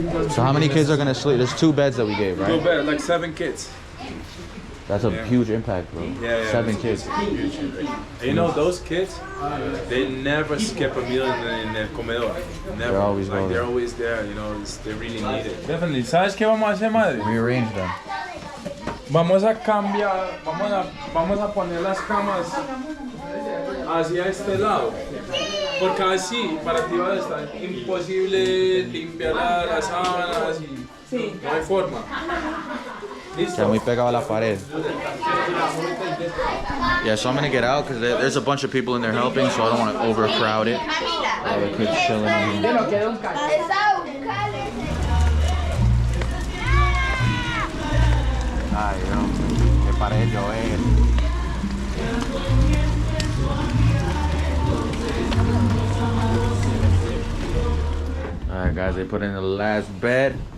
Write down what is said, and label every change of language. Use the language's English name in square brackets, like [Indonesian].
[English] So how many kids are gonna sleep? There's 2 beds that we gave, right? 2 beds, like 7 kids. That's a huge impact, bro. Yeah. 7 kids. You know, those kids, they never skip a meal in the comedor. Never. They're always going. They're always there, you know, they really need it. Definitely. [Spanish] ¿Sabes qué vamos a hacer, madre? [English] Rearrange them. [Spanish] Vamos a cambiar, vamos a poner las camas hacia este lado. Porque así, para ti va a estar imposible limpiar las sábanas y no hay forma. [English] Can we [Spanish] pegado la pared? [English] Yeah, so I'm gonna get out because there's a bunch of people in there helping, so I don't want to overcrowd it. All the kids chilling in here. [Spanish] Ay, no, qué pared yo [English] Alright guys, they put in the last bed.